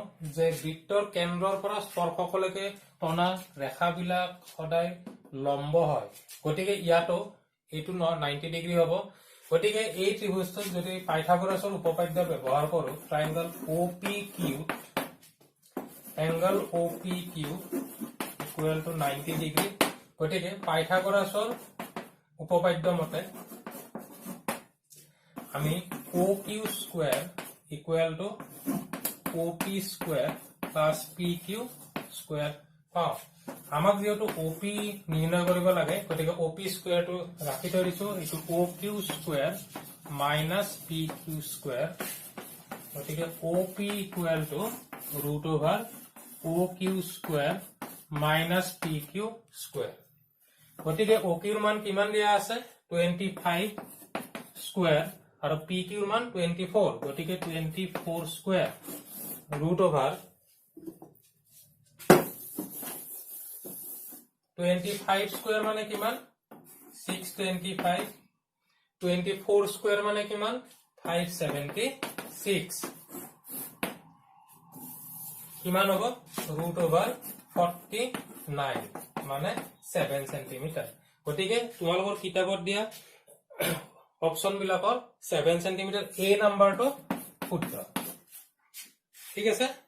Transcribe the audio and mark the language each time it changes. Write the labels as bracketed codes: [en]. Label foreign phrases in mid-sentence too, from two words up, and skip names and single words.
[as] যে বৃত্তৰ কেন্দ্ৰৰ পৰা স্পৰ্শকলৈকে টনা ৰেখাবিলাক সদায় লম্ব হয় গতিকে ইয়াতো এটো 90 ডিগ্ৰী হ'ব গতিকে এই ত্ৰিভুজটো যদি পাইথাগোৰাছৰ উপপাদ্য ব্যৱহাৰ কৰো ট্ৰায়াঙ্গল OPQ [en] angle OPQ equal to [as] 90 ডিগ্ৰী গতিকে পাইথাগোৰাছৰ উপপাদ্য মতে আমি [en] OQ square equal to OP square plus PQ square [as] পাও আমাক যেটো OP নিৰ্ণয় কৰিব লাগে গতিকে [en] OP square [as] টো ৰাখি থৈ দিছো এটো [en] OQ square minus PQ square [as] গতিকে [en] OP equal to root over OQ square minus PQ square [as] গতিকে OQ ৰ মান কিমান দিয়া আছে [en] 25 square [as] আৰু PQ ৰ মান 24 গতিকে [en] 24 square root over 25 square [as] মানে কিমান 625 [en] 24 square [as] মানে কিমান 576 কিমান হ'ব [en] root over [as] 49 মানে 7 সেন্টিমিটাৰ গতিকে তোমালোকৰ কিতাপত দিয়া অপচন বিলাকৰ 7 সেন্টিমিটাৰ এ নাম্বাৰটো শুদ্ধ ঠিক আছে